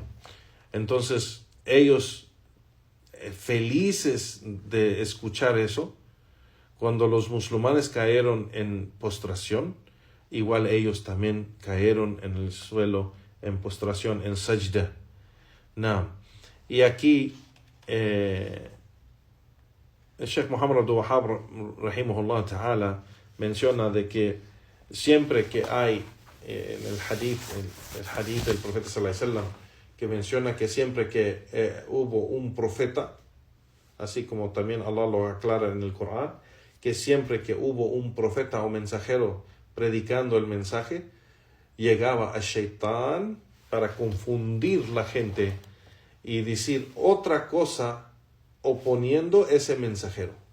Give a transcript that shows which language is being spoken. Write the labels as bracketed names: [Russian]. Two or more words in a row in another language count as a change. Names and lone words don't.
[Spanish] Entonces ellos, felices de escuchar eso, cuando los musulmanes cayeron en postración, igual ellos también cayeron en el suelo en postración, en sajda. Y aquí el Sheikh Muhammad Abdul Wahab [Arabic] رحمه الله تعالى [Spanish] menciona de que siempre que hay en el hadith del profeta [Arabic] صلى الله عليه وسلم, [Spanish] que menciona que siempre que hubo un profeta, así como también Allah lo aclara en el Corán, que siempre que hubo un profeta o mensajero predicando el mensaje, llegaba a Shaitán para confundir la gente y decir otra cosa oponiendo ese mensajero.